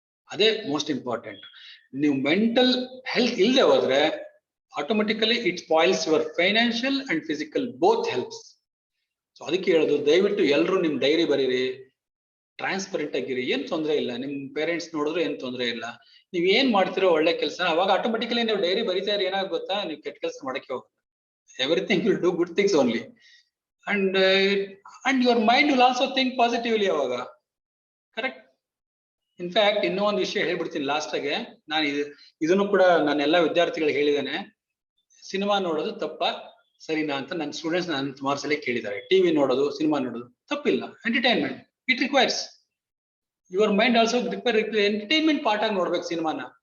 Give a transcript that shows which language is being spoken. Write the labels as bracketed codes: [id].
[kn] ಅದೇ most important. ನೀವು mental health ಇಲ್ಲದೆ ಹೋದ್ರೆ automatically [en] It spoils your financial and physical both helps. [kn] So ಅದಕ್ಕೆ ಹೇಳೋದು, ದಯವಿಟ್ಟು ಎಲ್ಲರೂ ನಿಮ್ ಡೈರಿ ಬರೀರಿ, ಟ್ರಾನ್ಸ್ಪರೆಂಟ್ ಆಗಿರಿ. ಏನ್ ತೊಂದರೆ ಇಲ್ಲ, ನಿಮ್ ಪೇರೆಂಟ್ಸ್ ನೋಡಿದ್ರು ಏನ್ ತೊಂದರೆ ಇಲ್ಲ. ನೀವ್ ಏನ್ ಮಾಡ್ತಿರೋ ಒಳ್ಳೆ ಕೆಲಸ, ಅವಾಗ ಆಟೋಮೆಟಿಕಲಿ ನೀವು ಡೈರಿ ಬರೀತಾ ಇದ್ರೆ ಏನಾಗ ಗೊತ್ತಾ, ನೀವು ಕೆಟ್ಟ ಕೆಲಸ ಮಾಡಕ್ಕೆ ಹೋಗುತ್ತೆ. [en] Everything will do good things only. and your mind will also think positively ಅವಾಗ. [kn] ಕರೆಕ್ಟ್. ಇನ್ಫ್ಯಾಕ್ಟ್ ಇನ್ನೂ ಒಂದು ವಿಷಯ ಹೇಳ್ಬಿಡ್ತೀನಿ ಲಾಸ್ಟ್ ಆಗಿ. ನಾನು ಇದನ್ನು ಕೂಡ ನಾನು ಎಲ್ಲ ವಿದ್ಯಾರ್ಥಿಗಳಿಗೆ ಹೇಳಿದ್ದೇನೆ. ಸಿನಿಮಾ ನೋಡೋದು ತಪ್ಪ ಸರಿನಾ ಅಂತ ನನ್ನ ಸ್ಟೂಡೆಂಟ್ಸ್ ನಾನು ಸುಮಾರು ಸಲ ಕೇಳಿದ್ದಾರೆ. ಟಿವಿ ನೋಡೋದು, ಸಿನಿಮಾ ನೋಡೋದು ತಪ್ಪಿಲ್ಲ. Entertainment, [en] it requires your mind also [kn] entertainment part ಆಗಿ ನೋಡ್ಬೇಕು ಸಿನಿಮಾನ.